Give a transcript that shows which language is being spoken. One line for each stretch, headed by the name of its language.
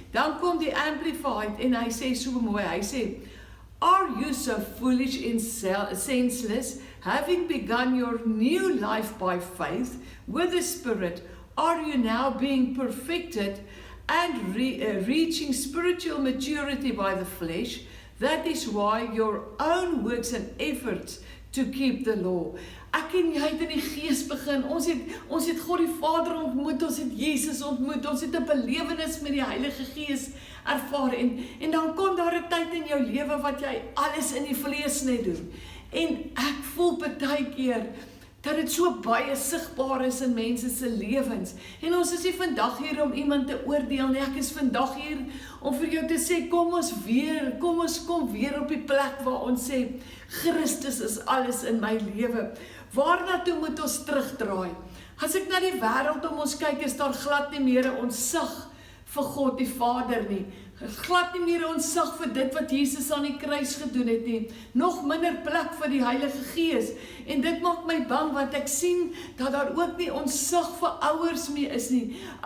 Afrikaans: Dan kom die Amplified en hy sê
English: so mooi, hy sê, are you so foolish and senseless, having begun your new life by faith with the Spirit, are you now being perfected and reaching spiritual maturity by the flesh? That is why your own works and efforts to keep the law.
Afrikaans: Ek en jy het in die Gees begin, ons het God die Vader ontmoet, ons het Jesus ontmoet, ons het 'n belewenis met die Heilige Gees ervaar, en dan kom daar 'n tyd in jou lewe wat jy alles in die vlees net doen. En ek voel baie keer dat dit so baie sigbaar is in mense se lewens. En ons is nie vandag hier om iemand te oordeel nie, ek is vandag hier om vir jou te sê, kom ons kom weer op die plek waar ons sê, Christus is alles in my lewe. Waarna toe moet ons terugdraai? As ek na die wêreld om ons kyk, is daar glad nie meer 'n ontsag vir God die Vader nie. Glad nie meer ontsag vir dit wat Jesus aan die kruis gedoen het nie. Nog minder plek vir die Heilige Gees. En dit maak my bang, want ek sien dat daar ook nie ontsag vir ouers meer is nie.